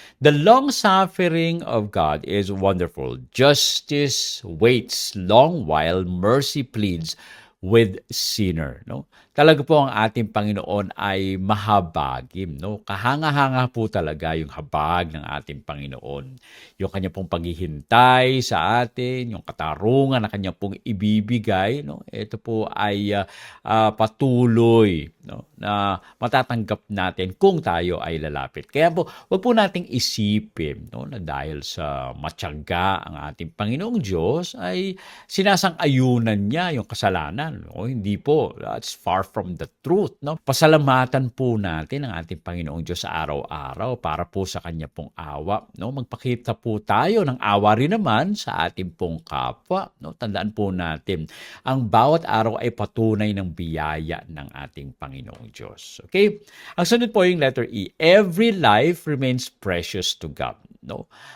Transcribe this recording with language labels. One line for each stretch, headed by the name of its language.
English: The long-suffering of God is wonderful. Justice waits long while mercy pleads with sinner, no?
Filipino: Talaga po ang ating Panginoon ay mahabagin, no? Kahanga-hanga po talaga yung habag ng ating Panginoon. Yung kanya pong paghihintay sa atin, yung katarungan na kanya pong ibibigay, no? Ito po ay patuloy, no? Na matatanggap natin kung tayo ay lalapit. Kaya po, wag po nating isipin, no? Na dahil sa matyaga ang ating Panginoong Diyos ay sinasang-ayunan niya yung kasalanan. No? Hindi po.
English: That's far from the truth,
Filipino: no? Pasalamatan po natin ang ating Panginoong Diyos sa araw-araw para po sa kanya pong awa, no? Magpakita po tayo ng awa rin naman sa ating pong kapwa, no? Tandaan po natin, ang bawat araw ay patunay ng biyaya ng ating Panginoong Diyos. Okay? Ang sunod po yung letter E.
English: Every life remains precious to God, no?